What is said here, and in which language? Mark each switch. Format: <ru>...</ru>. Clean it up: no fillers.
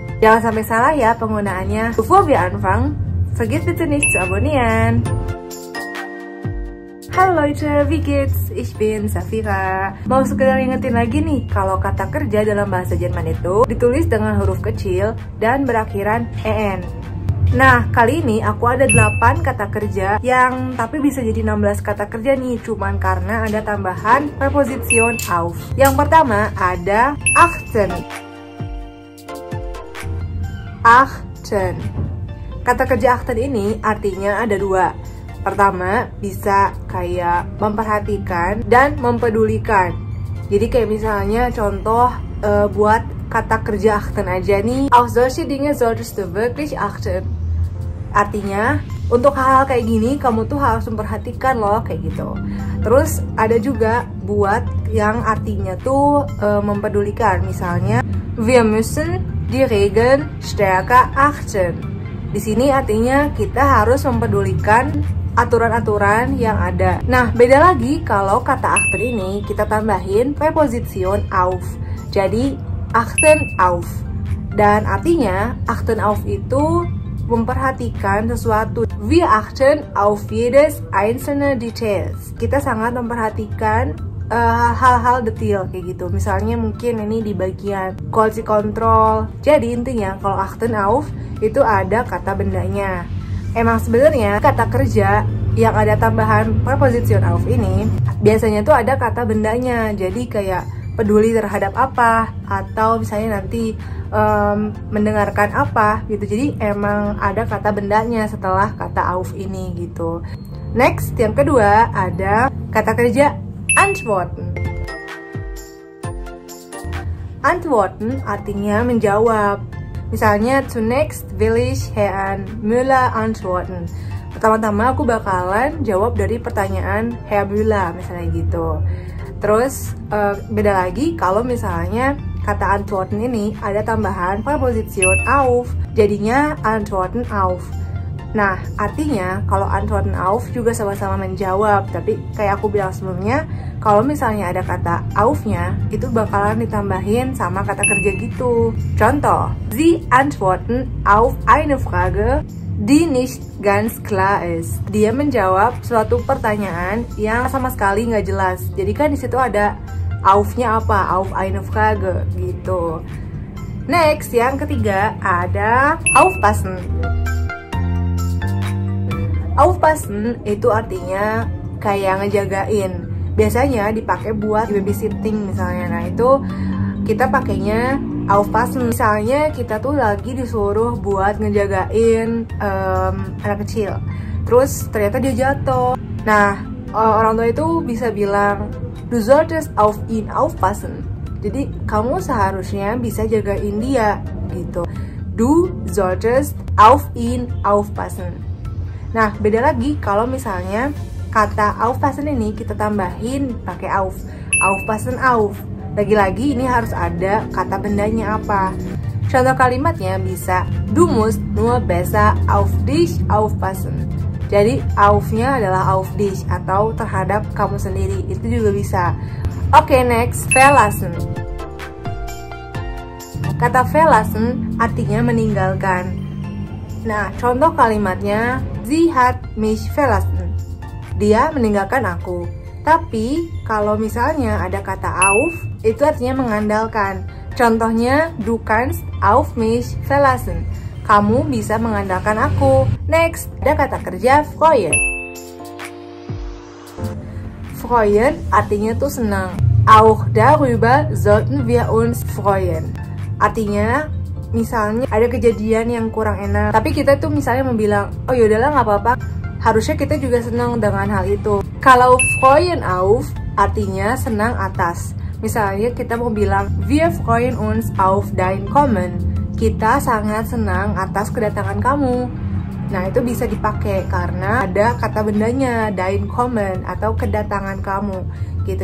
<id>Jangan sampai salah ya penggunaannya.</id> <de>Bevor wir anfangen, vergiss bitte nicht zu abonnieren.</de> <id>Halo</id> <de>Leute, wie geht's? Ich bin Safira.</de> <id>Mau sekedar ingetin lagi nih, kalau kata kerja dalam bahasa Jerman itu ditulis dengan huruf kecil dan berakhiran en. Nah, kali ini aku ada 8 kata kerja yang tapi bisa jadi 16 kata kerja nih, cuman karena ada tambahan preposition auf. Yang pertama ada achten. Achten. Kata kerja achten ini artinya ada dua. Pertama, bisa kayak memperhatikan dan mempedulikan. Jadi kayak misalnya contoh buat kata kerja achten aja nih.</id> <de>Auf solche Dinge solltest du wirklich achten.</de> <id>Artinya, untuk hal-hal kayak gini kamu tuh harus memperhatikan loh, kayak gitu. Terus ada juga buat yang artinya tuh mempedulikan. Misalnya,</id> <de>wir müssen die Regeln stärker achten.</de> <id>Di sini artinya kita harus mempedulikan aturan-aturan yang ada. Nah, beda lagi kalau kata achten ini kita tambahin preposition auf. Jadi, achten auf. Dan artinya, achten auf itu memperhatikan sesuatu.</id> <de>Wir achten auf jedes einzelne Details.</de> <id>Kita sangat memperhatikan hal-hal detail kayak gitu. Misalnya mungkin ini di bagian quality control. Jadi intinya kalau achten auf itu ada kata bendanya. Emang sebenarnya kata kerja yang ada tambahan preposition auf ini biasanya tuh ada kata bendanya. Jadi kayak peduli terhadap apa, atau misalnya nanti mendengarkan apa gitu. Jadi emang ada kata bendanya setelah kata auf ini gitu. Next, yang kedua ada kata kerja antworten. Antworten artinya menjawab.</id> <de>Misalnya, zunächst will ich Herrn Müller antworten.</de> <id>Pertama-tama aku bakalan jawab dari pertanyaan Herr Müller, misalnya gitu. Terus beda lagi kalau misalnya kata antworten ini ada tambahan preposition auf, jadinya antworten auf. Nah, artinya kalau antworten auf juga sama-sama menjawab, tapi kayak aku bilang sebelumnya, kalau misalnya ada kata aufnya, itu bakalan ditambahin sama kata kerja gitu.</id> <de>Contoh, Sie antworten auf eine Frage, die nicht ganz klar ist.</de> <id>Dia menjawab suatu pertanyaan yang sama sekali nggak jelas. Jadi kan di situ ada aufnya apa?</id> <de>Auf eine Frage</de> <id>gitu. Next, yang ketiga ada aufpassen. Aufpassen itu artinya kayak ngejagain. Biasanya dipakai buat babysitting misalnya. Nah, itu kita pakainya aufpassen. Misalnya kita tuh lagi disuruh buat ngejagain anak kecil. Terus ternyata dia jatuh. Nah, orang tua itu bisa bilang,</id> <de>du solltest auf ihn aufpassen.</de> <id>Jadi kamu seharusnya bisa jagain dia gitu.</id> <de>Du solltest auf ihn aufpassen.</de> <id>Nah, beda lagi kalau misalnya kata aufpassen ini kita tambahin pakai auf. Aufpassen auf. Lagi-lagi ini harus ada kata bendanya apa. Contoh kalimatnya bisa</id> <de>du musst nur besser auf dich aufpassen.</de> <id>Jadi aufnya adalah auf dich atau terhadap kamu sendiri. Itu juga bisa. Oke, next, verlassen. Kata verlassen artinya meninggalkan. Nah, contoh kalimatnya,</id> <de>sie hat mich verlassen.</de> <id>Dia meninggalkan aku. Tapi kalau misalnya ada kata auf, itu artinya mengandalkan.</id> <de>Contohnya, du kannst auf mich verlassen.</de> <id>Kamu bisa mengandalkan aku. Next, ada kata kerja freuen. Freuen artinya tuh senang.</id> <de>Auch darüber sollten wir uns freuen.</de> <id>Artinya, misalnya ada kejadian yang kurang enak, tapi kita tuh misalnya mau bilang, oh yaudahlah nggak apa-apa, harusnya kita juga senang dengan hal itu. Kalau freuen auf artinya senang atas. Misalnya kita mau bilang,</id> <de>wir freuen uns auf dein Kommen.</de> <id>Kita sangat senang atas kedatangan kamu. Nah, itu bisa dipakai karena ada kata bendanya,</id> <de>dein Kommen</de> <id>atau kedatangan kamu gitu.</id>